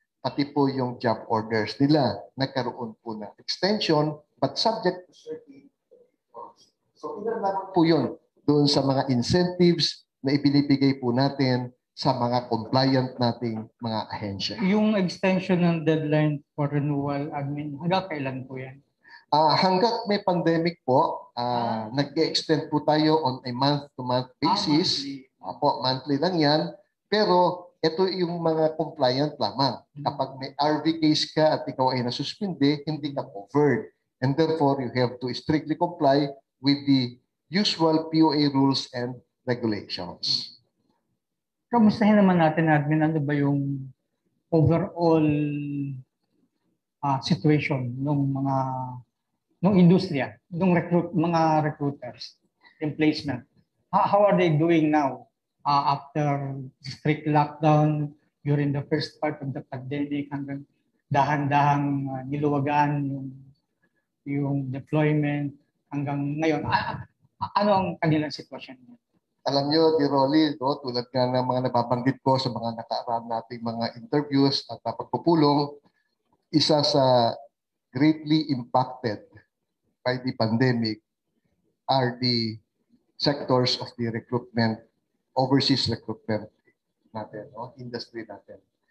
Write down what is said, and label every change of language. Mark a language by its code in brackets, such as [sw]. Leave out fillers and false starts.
[tl] Pati po yung job orders nila, nagkaroon po ng extension, [en] but subject to certain conditions. [tl] So, ilan po yun doon sa mga incentives na ibinibigay po natin sa mga compliant nating mga ahensya. Yung extension ng deadline [en] for renewal, [tl] admin, hanggang kailan po yan? Hanggat may pandemic po, nag-extend po tayo [en] on a month-to-month basis. [tl] Monthly lang yan. Pero ito yung mga compliant lamang. Kapag may RV case ka at ikaw ay nasuspinde, hindi ka covered. [en] And therefore, you have to strictly comply with the usual POA rules and regulations. [tl] Kamustahin naman natin, admin, ano ba yung overall situation ng industriya, ng mga recruiters, yung placement? [en] How are they doing now after strict lockdown during the first part of the pandemic [tl] hanggang dahan-dahang niluwagan yung deployment hanggang ngayon? Ano ang kanilang sitwasyon? Alam nyo, Di Rolly, no, tulad nga ng mga nababanggit ko sa mga nakaraan nating mga interviews at pagpupulong, isa sa [en] greatly impacted by the pandemic are the sectors of the recruitment, overseas recruitment [tl] natin, no, industry natin.